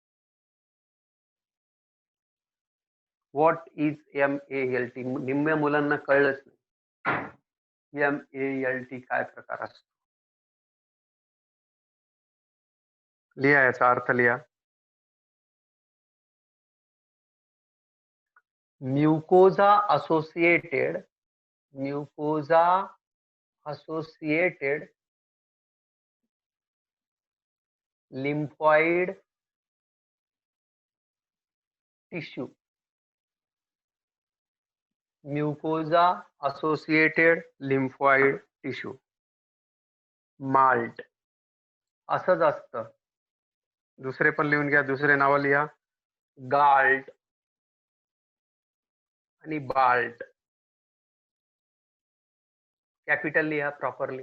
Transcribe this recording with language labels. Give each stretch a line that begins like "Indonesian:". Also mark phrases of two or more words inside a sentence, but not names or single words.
English: What is MALT?
Marathi: निम्म्या मुलांना कळलंच नाही. MALT काय प्रकार असतो? लिहा, याचा अर्थ लिहा.
English: म्युकोजा associated lymphoid tissue. म्युकोजा associated lymphoid tissue,
Marathi: माल्ट. असंच असतं. दुसरे पण लिहून घ्या, दुसरे नाव लिहा. गाल्ट आणि बाल्ट. कॅपिटल लिहा प्रॉपरली.